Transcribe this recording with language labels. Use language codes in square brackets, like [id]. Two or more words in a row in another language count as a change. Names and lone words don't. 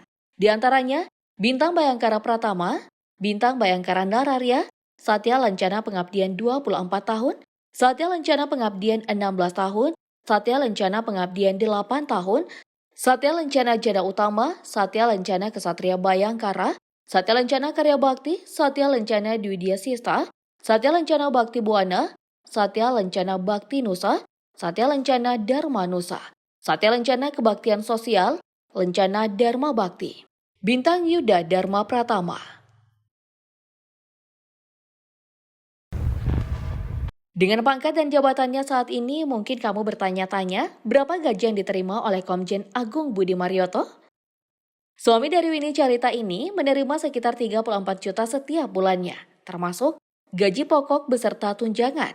[id] Di antaranya, Bintang Bayangkara Pratama, Bintang Bayangkara Nararya, Satya Lancana Pengabdian 24 tahun, Satya Lancana Pengabdian 16 tahun, Satya Lancana Pengabdian 8 tahun, Satya Lancana Jana Utama, Satya Lancana Kesatria Bayangkara, Satya Lancana Karya Bakti, Satya Lancana Dwidya Sista, Satya Lancana Bakti Buana, Satya Lancana Bakti Nusa, Satya Lancana Dharma Nusa, Satya Lancana Kebaktian Sosial, Lancana Dharma Bakti, Bintang Yuda Dharma Pratama. Dengan pangkat dan jabatannya saat ini, mungkin kamu bertanya-tanya berapa gaji yang diterima oleh Komjen Agung Budi Marioto? Suami dari Winnie Carita ini menerima sekitar 34 juta setiap bulannya, termasuk gaji pokok beserta tunjangan.